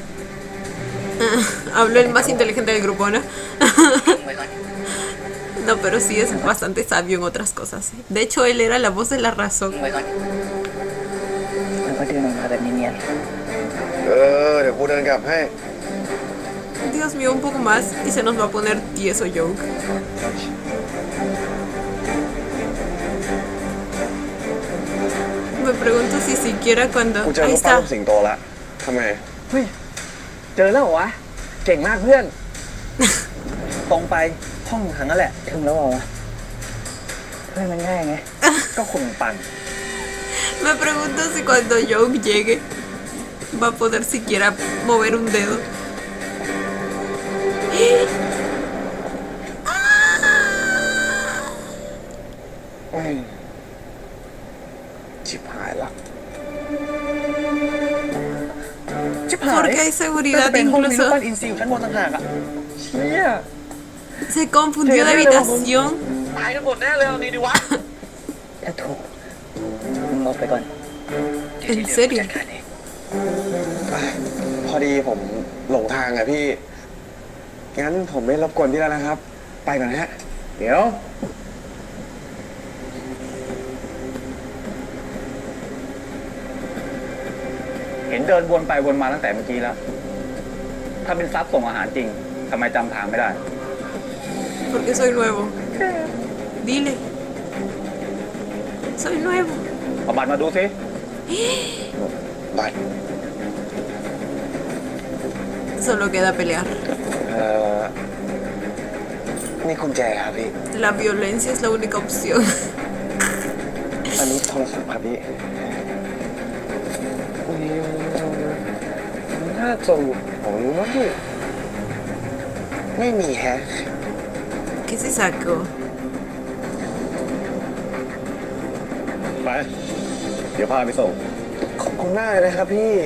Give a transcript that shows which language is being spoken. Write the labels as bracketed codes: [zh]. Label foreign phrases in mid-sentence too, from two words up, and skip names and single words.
[es] Habló el más inteligente del grupo, ¿no? No, pero sí es bastante sabio en otras cosas. ¿Eh? De hecho, él era la voz de la razón. [th] แล้วก็เดินออกมาแบบเนียน เดี๋ยวกูเดินกลับให้ [es] Dios mío, un poco más y se nos va a poner tieso Joke. Me pregunto si siquiera [th] กู [es] cuando... [th] เจอ [es] Ahí [th] รูปปั้น [es] está. [th] รูปสิงโตละทำไม เฮ้ย เจอแล้วเหรอวะ เก่งมากเพื่อน ๆตรงไปห้องทางนั้นแหละถึงแล้วเหรอวะเพื่อนมันง่ายไง ก็คงปั่น [es] Me pregunto si cuando Joke llegue va a poder siquiera mover un dedo. [th] ชิบหายละ ชิบหาย [es] Porque hay [th] น่า [es] seguridad [th] จะเป็นห้องมีรูป [es] incluso. [th] ปั้นอินซีอยู่ชั้นบนต่างหากอ่ะ เชี่ย [es] Se confundió de habitación. [th] ตายกันหมดแน่เลยเอาดีดิวะ ถ้าถูกมึงลบไปก่อน [es] En serio. [th] จัดการเอง พอดีผมหลงทางอะพี่ งั้นผมไม่รบกวนพี่แล้วนะครับ ไปก่อนฮะ เดี๋ยว เ เห็นเดินวนไปวนมาตั้งแต่เมื่อกี้แล้ว ถ้าเป็นซับส่งอาหารจริงทำไมจำทางไม่ได้ [es] Porque soy nuevo. Dile. Soy nuevo. [th] เอาบัตรมาดูสิ บัตร [es] Solo queda pelear. [th] นี่กุญแจครับพี่ [es] La violencia es la única opción. [th] อันนี้โทรศัพท์ครับพี่น่าส่งผมรู้มั้งพี่ไม่มีแฮะ [es] ¿Qué se sacó? [th] ไป เดี๋ยวพาไปส่ง ขอบคุณมากเลยนะครับพี่